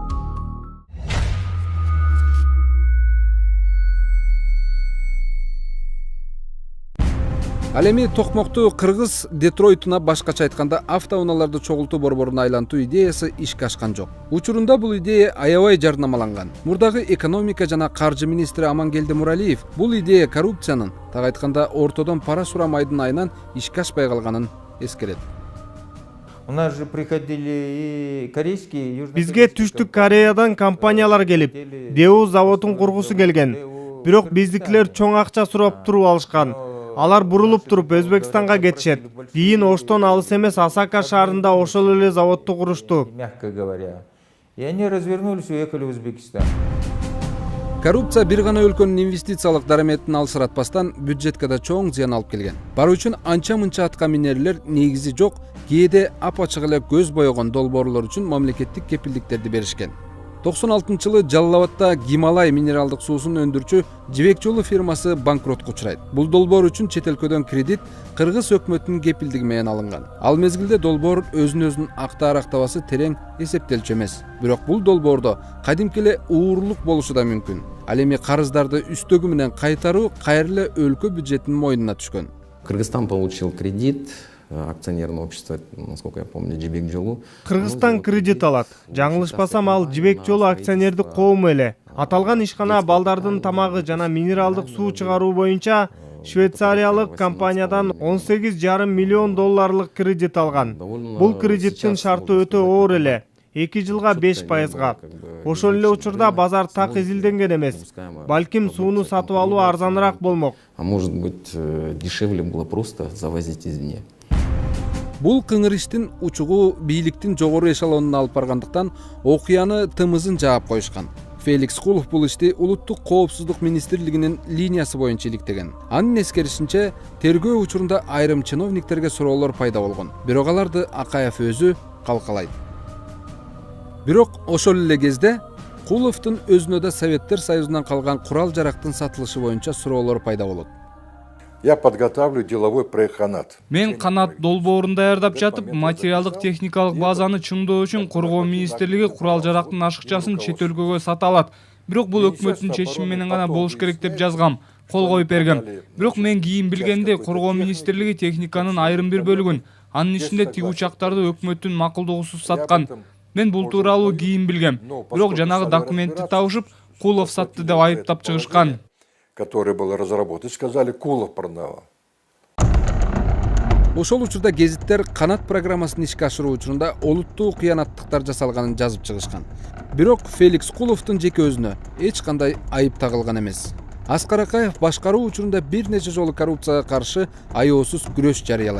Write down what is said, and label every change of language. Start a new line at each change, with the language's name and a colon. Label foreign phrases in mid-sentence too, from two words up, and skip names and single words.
Kyrgyz: Ал эми токмокту кыргыз Детройтуна башкача айтканда автоунааларды чогултуу борборуна айлантуу идеясы ишке ашкан жок. Учурунда бул идея аябай жарнамаланган. Мурдагы экономика жана каржы министри Амангелди Муралиев бул идея коррупциянын, так айтканда ортодон пара сурамайдын айынан ишке ашпай калганын эскерет.
Russian: У нас же приходили и корейские,
Kyrgyz: Бизге Түштүк Кореядан компаниялар келип, Деу заводун кургусу келген. Бирок биздикилер чоң акча сурап туруп алышкан. алар бурулуп туруп Өзбекстанга кетишет. Кийин Оштон алыс эмес Осака шаарында ошол эле заводду курушту.
Russian: Мягко говоря. И они развернулись и уехали в Узбекистан.
Kyrgyz: Коррупция бир гана өлкөнүн инвестициялык дараметин алсыратпастан бюджетке да чоң зыян алып келген. Бары үчүн анча-мынча атка минерлер негизи жок, кээде ап-ачык эле көз боёгон долбоорлор үчүн мамлекеттик кепилдиктерди беришкен. 96-жылы Жалал-Абадта Гималай минералдык суусун өндүрчү Жибек жолу фирмасы банкротко учурайт. Бул долбоор үчүн чет өлкөдөн кредит Кыргыз өкмөтүнүн кепилдиги менен алынган. Ал мезгилде долбоор өзүн актаабасы терең эсептелчү эмес. Бирок бул долбоордо кадимки эле уурлук болушу да мүмкүн. Ал эми карыздарды үстөгү менен кайтаруу кайра өлкө бюджетинин мойнуна түшкөн.
Russian: Кыргызстан получил кредит, акционерное общество, насколько я помню, Жибек жолу.
Kyrgyz: Кыргызстан кредит алат. Жаңылышпасам, ал Жибек жолу акционердик коому эле. Аталган ишкана балдардын тамагы жана минералдык суу чыгаруу боюнча швейцариялык компаниядан $18,5 миллион кредит алган. Бул кредиттин шарты өтө оор эле. 2 жылга 5%. Ошол эле учурда базар так изилденген эмес. Балким сууну сатып алуу арзаныраак болмок.
Russian: А может быть, дешевле было просто завозить извне.
Kyrgyz: Бул кыңыр иштин учугу бийликтин жогору эшелонуна алып баргандыктан окуяны тымызын жаап коюшкан. Феликс Кулов бул ишти улуттук коопсуздук министрлигинин линиясы боюнча иликтеген. Анын эскеришинче, тергөө учурунда айрым чиновниктерге суроолор пайда болгон. Бирок аларды Акаев өзү калкалайт. Бирок ошол эле кезде Куловдун өзүнө да Советтер Союзунан калган курал-жарактын сатылышы боюнча суроолор пайда болот.
Russian: Я подготавливаю деловой проект «Канат».
Kyrgyz: Мен канат долбоорун даярдап жатып, материалдык техникалык базаны чыңдоо үчүн Коргоо министрлиги курал-жарактын ашыкчасын чет өлкөгө сата алат. Бирок бул өкмөттүн чечими менен гана болуш керек деп жазгам. Кол коюп бергем. Бирок мен кийин билгенде Коргоо министрлиги техниканын айрым бир бөлүгүн, анын ичинде тиг учактарды өкмөттүн макулдугусуз саткан. Мен бул тууралуу кийин билгем. Бирок жанагы документти табышып, Кулов сатты деп айыптап чыгышкан.
Russian: Который был разработан, сказали, Кулов продавал.
Kyrgyz: Ошол учурда гезиттер канат программасын ишке ашыруу учурунда олуттуу кыянаттыктар жасалганын жазып чыгышкан. Бирок Феликс Куловдун жеке өзүнө эч кандай айып тагылган эмес. Аскар Акаев башкаруу учурунда бир нече жолу коррупцияга каршы аеосуз күрөш жарыялайт.